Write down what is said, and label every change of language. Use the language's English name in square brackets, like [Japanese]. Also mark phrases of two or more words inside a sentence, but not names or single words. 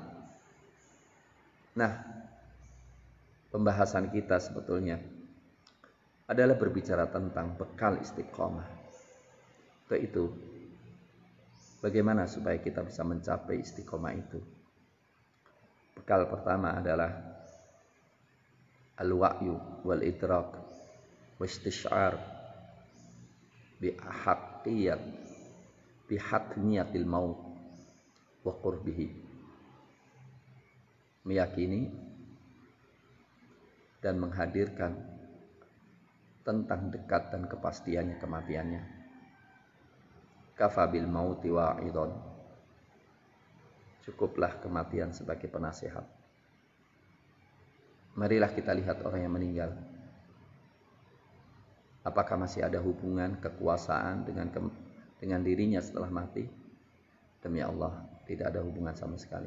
[Indonesian] Nah, pembahasan kita sebetulnya adalah berbicara tentang bekal istiqomah. Yaitu bagaimana supaya kita bisa mencapai istiqomah itu. Bekal pertama adalah [Arabic] الوعي والإدراك والاستشعار بحتمية الموت وقربه. [Indonesian] Meyakini dan menghadirkan tentang dekat dan kepastiannya kematiannya. [Arabic] كفى بالموت واعظا. [Indonesian] Cukuplah kematian sebagai penasihat. Marilah kita lihat orang yang meninggal. Apakah masih ada hubungan kekuasaan dengan dirinya setelah mati? Demi Allah, tidak ada hubungan sama sekali.